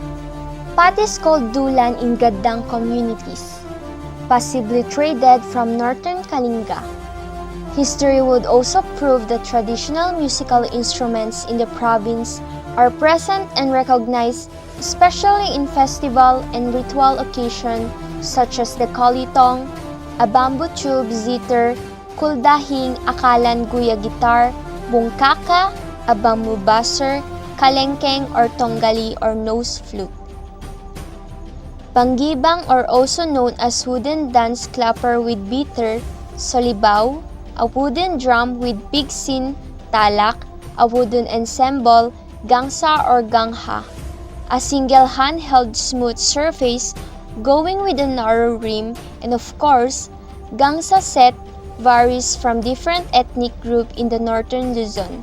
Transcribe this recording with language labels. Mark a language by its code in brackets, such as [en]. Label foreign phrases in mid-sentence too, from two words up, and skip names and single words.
[en] Pot is called dulan in Gadang communities, possibly traded from northern Kalinga. History would also prove that traditional musical instruments in the province are present and recognized, especially in festival and ritual occasions such as the kolitong, a bamboo tube zither, kuldahing, akalan guya guitar, bungkaka, a bamboo buzzer, kalengkeng or tonggali or nose flute. Panggibang, or also known as wooden dance clapper with beater, solibaw, a wooden drum with pigsin, talak, a wooden ensemble, gangsa or gangha, a single handheld smooth surface going with a narrow rim, and of course, gangsa set varies from different ethnic group in the northern Luzon.